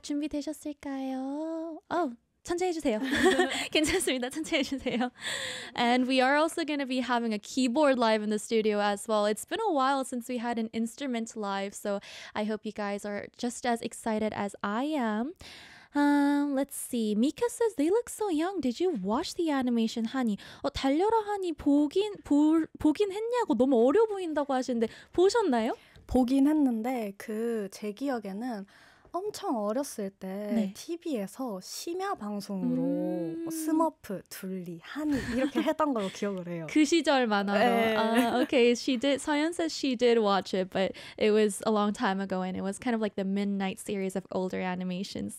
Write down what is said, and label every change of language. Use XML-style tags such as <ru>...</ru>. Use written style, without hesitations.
<ko>준비되셨을까요? 천천히 해주세요. 괜찮습니다. 천천히 해주세요.</ko> <en>And we are also going to be having a keyboard live in the studio as well. It's been a while since we had an instrument live, so I hope you guys are just as excited as I am. Let's see. Mika says they look so young. Did you watch the animation, Hani?</en> <ko>달려라 하니 보긴 했냐고 너무 어려 보인다고 하시는데 보셨나요? 보긴 했는데 그 제 기억에는 엄청 어렸을 때 네. TV에서 심야 방송으로 스머프, 둘리, 한이 이렇게 했던 걸로 기억을 해요. 그 시절 만화로. 네.</ko> <en>Okay, she did. 서연 says she did watch it, but it was a long time ago, and it was kind of like the midnight series of older animations.</en>